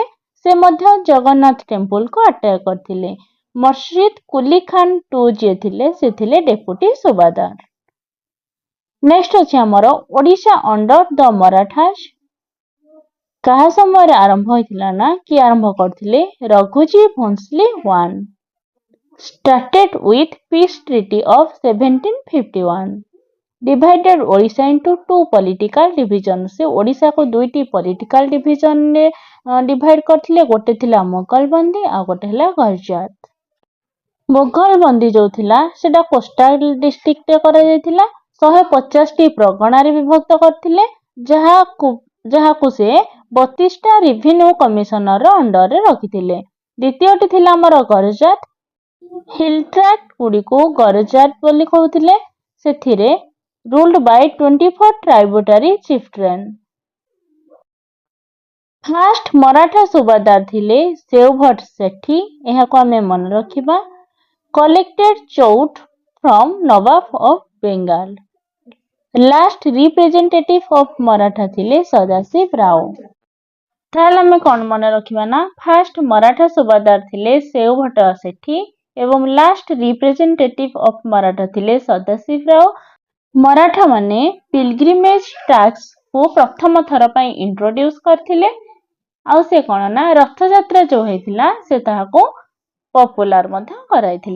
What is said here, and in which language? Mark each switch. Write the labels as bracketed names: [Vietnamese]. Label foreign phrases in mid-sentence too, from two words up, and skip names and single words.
[Odia] ସେ ମଧ୍ୟ ଜଗନ୍ନାଥ [English] templeକୁ attack [Odia] କରିଥିଲେ। ମୁର୍ଶିଦ କୁଲି ଖାନ ଟୁ ଯିଏ ଥିଲେ, ସେ ଥିଲେ ଡେପୁଟି ସୁବାଦାର। ନେକ୍ସଟ ଅଛି ଆମର ଓଡ଼ିଶା [English] under the Marathas. [Odia] କାହା ସମୟରେ ଆରମ୍ଭ ହୋଇଥିଲା ନା କିଏ ଆରମ୍ଭ କରିଥିଲେ? [English] ରଘୁଜୀ ଭୋଂସଲେ 1 started with peace treaty of 1751. Divided ଓଡ଼ିଶା into 2 political division. [Odia] ସେ ଓଡ଼ିଶାକୁ 2ଟି [English] political divisionରେ divide [Odia] କରିଥିଲେ। ଗୋଟେ ଥିଲା ମୋଗଲ ବନ୍ଦୀ ଆଉ ଗୋଟେ ହେଲା ଗର୍ଜାତ। ମୋଗଲ ବନ୍ଦୀ ଯୋଉ ଥିଲା ସେଟା [English] coastal districtରେ [Odia] କରାଯାଇଥିଲା। 150ଟି ପ୍ରଗଣାରେ ବିଭକ୍ତ କରିଥିଲେ, ଯାହାକୁ ସେ 32ଟା [English] revenue commissioner underରେ [Odia] ରଖିଥିଲେ। ଦ୍ୱିତୀୟଟି ଥିଲା ଆମର ଗରଜାତ। [English] hill tract [Odia] ଗୁଡ଼ିକୁ ଗରଜାତ ବୋଲି କହୁଥିଲେ। [English] ସେଥିରେ ruled by 24 tributary chieftain. [Odia] ଫାଷ୍ଟ ମରାଠା ସୁବାଦାର ଥିଲେ ସେଓଭଟ ସେଠୀ। ଏହାକୁ ଆମେ ମନେ ରଖିବା। [English] collected chout from Nawab of Bengal. Last representative of Maratha ଥିଲେ ସଦାଶିବ ରାଓ। [Odia] ତାହେଲେ ଆମେ କଣ ମନେ ରଖିବା ନା ଫାଷ୍ଟ ମରାଠା ସୁବାଦାର ଥିଲେ ସେଓଭଟ ସେଠୀ ଏବଂ [English] last representative of Maratha [Odia] ଥିଲେ ସଦାଶିବ ରାଓ। ମରାଠା ମାନେ [English] pilgrimage tax [Odia] କୁ ପ୍ରଥମ ଥର ପାଇଁ ଇଣ୍ଟ୍ରୋଡ୍ୟୁସ କରିଥିଲେ ଆଉ ସେ କଣ ନା ରଥଯାତ୍ରା ଯୋଉ ହେଇଥିଲା ସେ ତାହାକୁ ପପୁଲାର ମଧ୍ୟ କରାଇଥିଲେ।